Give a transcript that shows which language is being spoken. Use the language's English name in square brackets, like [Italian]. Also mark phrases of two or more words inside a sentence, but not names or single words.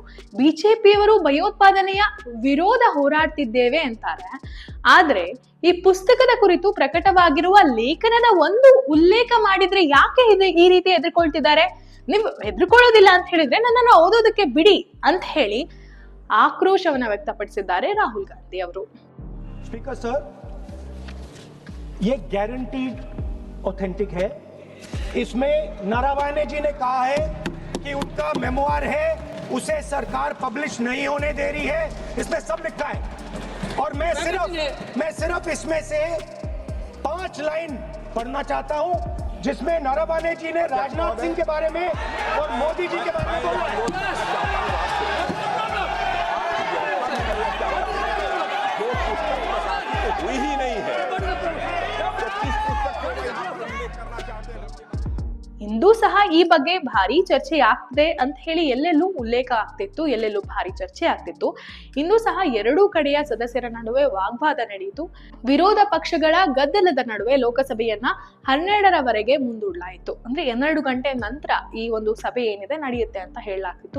[Kannada] ಬಿಜೆಪಿಯವರು ಭಯೋತ್ಪಾದನೆಯ ವಿರೋಧ ಹೋರಾಡ್ತಿದ್ದೇವೆ ಅಂತಾರೆ, ಆದ್ರೆ ಈ ಪುಸ್ತಕದ ಕುರಿತು ಪ್ರಕಟವಾಗಿರುವ ಲೇಖನದ ಒಂದು ಉಲ್ಲೇಖ ಮಾಡಿದ್ರೆ ಯಾಕೆ ಈ ರೀತಿ ಎದುರ್ಕೊಳ್ತಿದ್ದಾರೆ? ನೀವು ಹೆದರ್ಕೊಳ್ಳೋದಿಲ್ಲ ಅಂತ ಹೇಳಿದ್ರೆ ನನ್ನನ್ನು ಓದೋದಕ್ಕೆ ಬಿಡಿ ಅಂತ ಹೇಳಿ ಆಕ್ರೋಶವನ್ನ ವ್ಯಕ್ತಪಡಿಸಿದ್ದಾರೆ ರಾಹುಲ್ ಗಾಂಧಿ ಅವರು. [English] speaker sir, [Hindi] ये [English] guaranteed authentic [Hindi] है। इसमें नारावाने जी ने कहा है कि उनका मेमोयर है, उसे सरकार पब्लिश नहीं होने दे रही है, इसमें सब लिखा है। और मैं सिर्फ इसमें से 5 लाइन पढ़ना चाहता हूं, जिसमें नारावाने जी ने राजनाथ सिंह के बारे में और मोदी जी के बारे में बोला है। हुई ही नहीं है। [Kannada] ಇಂದೂ ಸಹ ಈ ಬಗ್ಗೆ ಭಾರಿ ಚರ್ಚೆ ಆಗ್ತಿದೆ ಅಂತ ಹೇಳಿ ಎಲ್ಲೆಲ್ಲೂ ಉಲ್ಲೇಖ ಆಗ್ತಿತ್ತು, ಎಲ್ಲೆಲ್ಲೂ ಭಾರಿ ಚರ್ಚೆ ಆಗ್ತಿತ್ತು. ಇಂದೂ ಸಹ ಎರಡೂ ಕಡೆಯ ಸದಸ್ಯರ ನಡುವೆ ವಾಗ್ವಾದ ನಡೆಯಿತು. ವಿರೋಧ ಪಕ್ಷಗಳ ಗದ್ದಲದ ನಡುವೆ ಲೋಕಸಭೆಯನ್ನ 12ರವರೆಗೆ ಮುಂದೂಡಲಾಯಿತು. ಅಂದ್ರೆ 12 ಗಂಟೆ ನಂತರ ಈ ಒಂದು ಸಭೆ ಏನಿದೆ ನಡೆಯುತ್ತೆ ಅಂತ ಹೇಳಲಾಗ್ತಿತ್ತು.